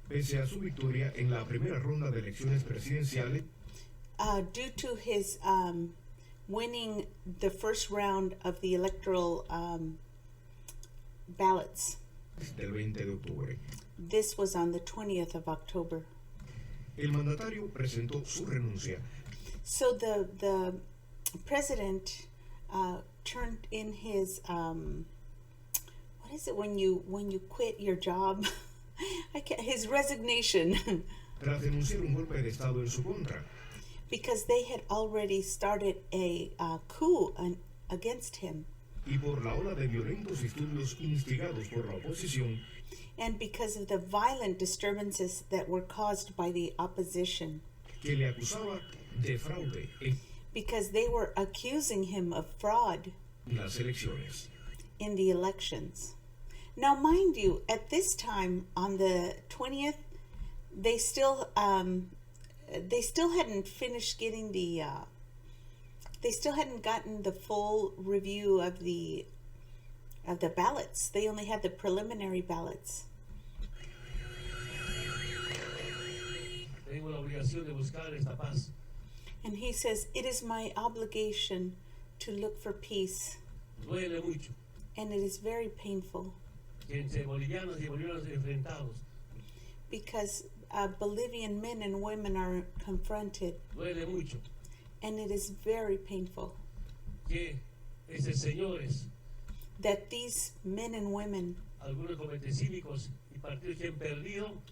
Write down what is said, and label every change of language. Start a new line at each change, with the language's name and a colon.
Spanish: Pese a su victoria en la primera ronda de elecciones presidenciales,
English: due to his winning the first round of the electoral ballots.
Spanish: del 20 de octubre.
English: This was on the 20th of October.
Spanish: El mandatario presentó su renuncia.
English: So the president turned in his what is it when you quit your job? His resignation.
Spanish: Tras denunciar un golpe de estado en su contra.
English: Because they had already started a coup against him.
Spanish: Y por la ola de violentos disturbios instigados por la oposición.
English: And because of the violent disturbances that were caused by the opposition.
Spanish: Que le acusaba de fraude
English: because they were accusing him of fraud
Spanish: en las elecciones.
English: In the elections. Now, mind you, at this time, on the 20th, they still hadn't finished getting they still hadn't gotten the full review of the ballots. They only had the preliminary ballots.
Spanish: Tengo la obligación de buscar esta paz.
English: And he says, it is my obligation to look for peace.
Spanish: Duele mucho.
English: And it is very painful.
Spanish: Entre bolivianos y bolivianos enfrentados.
English: Because Bolivian men and women are confronted.
Spanish: Duele mucho.
English: And it is very painful.
Spanish: Que esos señores
English: that these men and women
Spanish: algunos comités cívicos y partidos que han perdido,